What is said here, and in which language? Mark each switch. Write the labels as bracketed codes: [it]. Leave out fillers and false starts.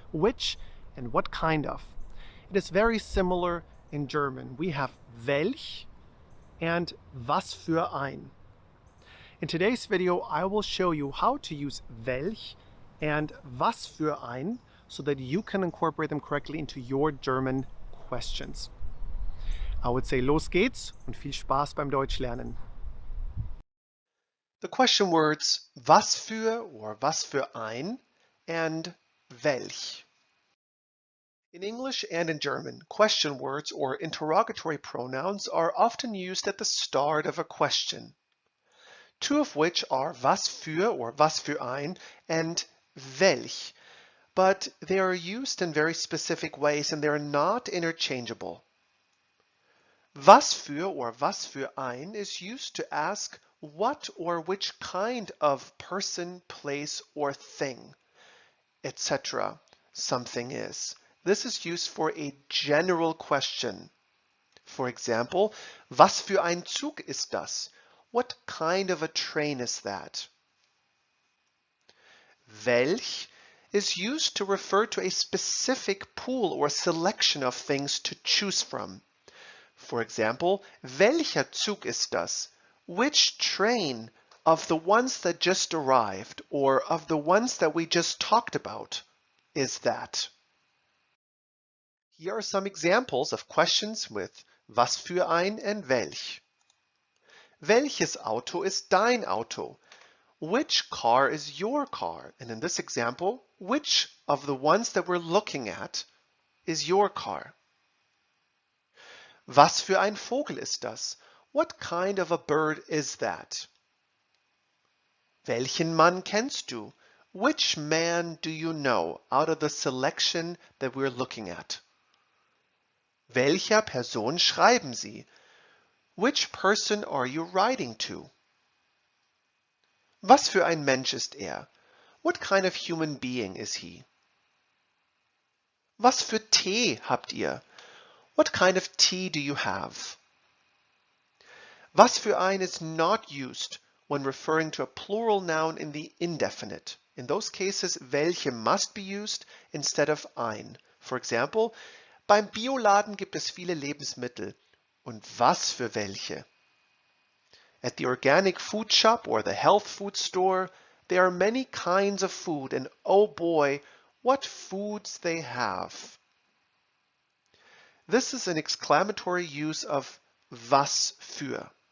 [en] Which and what kind of. It is very similar in German. We have welch and was für ein. In today's video, I will show you how to use welch and was für ein so that you can incorporate them correctly into your German questions. I would say [de] los geht's und viel Spaß beim Deutsch lernen. [en] The question words was für or was für ein and welch. In English and in German, question words or interrogatory pronouns are often used at the start of a question. Two of which are was für or was für ein and welch, but they are used in very specific ways and they're not interchangeable. Was für or was für ein is used to ask what or which kind of person, place, or thing, etc. something is. This is used for a general question. For example, [de] was für ein Zug ist das? [en] What kind of a train is that? Welch is used to refer to a specific pool or selection of things to choose from. For example, [de] welcher Zug ist das? [en] Which train of the ones that just arrived or of the ones that we just talked about is that? Here are some examples of questions with was für ein and welch. [de] Welches Auto ist dein Auto? [en] Which car is your car? And in this example, which of the ones that we're looking at is your car? [de] Was für ein Vogel ist das? [en] What kind of a bird is that? [de] Welchen Mann kennst du? [en] Which man do you know out of the selection that we're looking at? [de] Welcher Person schreiben Sie? [en] Which person are you writing to? [de] Was für ein Mensch ist er? [en] What kind of human being is he? [de] Was für Tee habt ihr? [en] What kind of tea do you have? Was für ein is not used when referring to a plural noun in the indefinite. In those cases, welche must be used instead of ein. For example, [de] beim Bioladen gibt es viele Lebensmittel. Und was für welche? [en] At the organic food shop or the health food store, there are many kinds of food, and oh boy, what foods they have. This is an exclamatory use of was für.